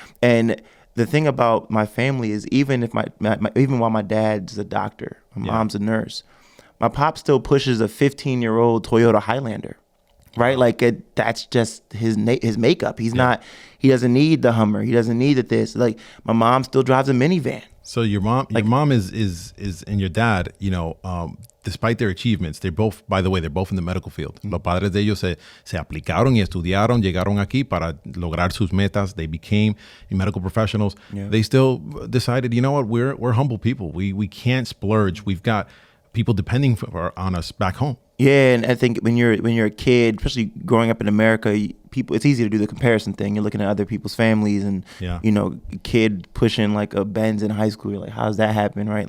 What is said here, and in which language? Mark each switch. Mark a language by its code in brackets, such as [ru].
[en] And the thing about my family is even while my dad's a doctor, my mom's a nurse, my pop still pushes a 15-year-old Toyota Highlander. Right, that's just his makeup. He doesn't need the Hummer. He doesn't need this. My mom still drives a minivan. So your mom is and your dad, despite their achievements, they're both in the medical field. [es] Los padres de ellos se aplicaron y estudiaron, llegaron aquí para lograr sus metas. [en] They became medical professionals. Yeah. They still decided, you know what, we're humble people. We can't splurge. We've got people depending on us back home. Yeah, and I think when you're a kid, especially growing up in America, it's easy to do the comparison thing. You're looking at other people's families, and you know, kid pushing like a Benz in high school. You're like, how's that happen, right?